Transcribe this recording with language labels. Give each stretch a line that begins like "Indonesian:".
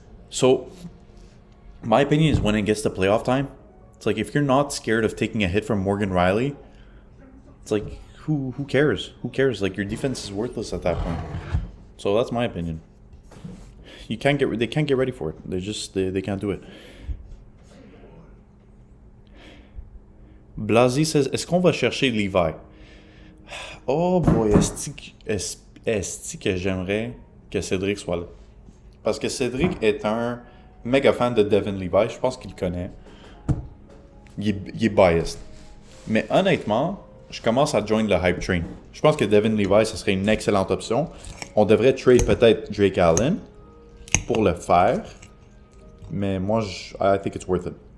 English: So, my opinion is when it gets to playoff time, it's like, if you're not scared of taking a hit from Morgan Rielly, it's like, who cares? Who cares? Like, your defense is worthless at that point. So that's my opinion. They can't get ready for it. They can't do it.
French: Blasi says, est-ce qu'on va chercher l'hiver? Oh boy, est-ce que j'aimerais que Cédric soit là? Parce que Cédric est un méga fan de Devin Levi. Je pense qu'il le connaît. Il est biased. Mais honnêtement, je commence à join le hype train. Je pense que Devin Levi, ça serait une excellente option. On devrait trade peut-être Drake Allen pour le faire. Mais moi,
English: I think it's worth it.